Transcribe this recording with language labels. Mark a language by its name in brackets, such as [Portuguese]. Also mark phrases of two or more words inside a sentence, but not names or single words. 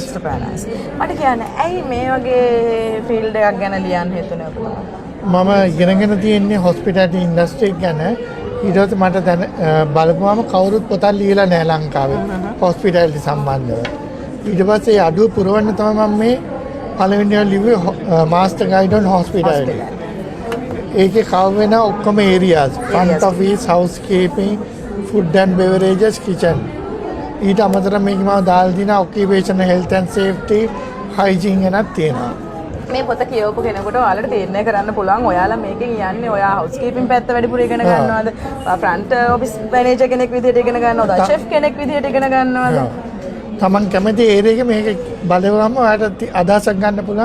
[Sinhala] මට කියන්න ඇයි මේ වගේ ෆීල්ඩ් එකක් ගැන ලියන්න හිතුනේ ඔබතුමා? මම ඉගෙනගෙන තියෙන්නේ [English] hospitality industry [Sinhala] ගැන. ඊට පස්සේ මට දැන බලපුවාම කවුරුත් පොතක් ලියලා නැහැ ලංකාවේ hospitality සම්බන්ධව. ඊට පස්සේ අඩුව පුරවන්න තමයි මම මේ පළවෙනිව ලිව්වේ [English] master guide on hospitality. [Sinhala] ඒකේ කවර් වෙන ඔක්කොම [English] areas front office, housekeeping, food and beverages, kitchen. [Sinhala] ඊට අමතරව මේක මම දාලා දිනා [English] occupational health and safety, hygiene [Sinhala] ගැනත් තියෙනවා. මේ පොත කියවපු කෙනෙකුට ඔයාලට තීරණය කරන්න පුළුවන් ඔයාලා මේකෙන් යන්නේ ඔයා හවුස්කීපින් පැත්ත වැඩිපුර ඉගෙන ගන්නවද? [English] front office manager [Sinhala] කෙනෙක් විදිහට ඉගෙන ගන්නවද? ෂෙෆ් කෙනෙක් විදිහට ඉගෙන ගන්නවද? තමන් කැමති ඒරියා එක මේක බලවම ඔයාලට අදහසක් ගන්න පුළුවන්.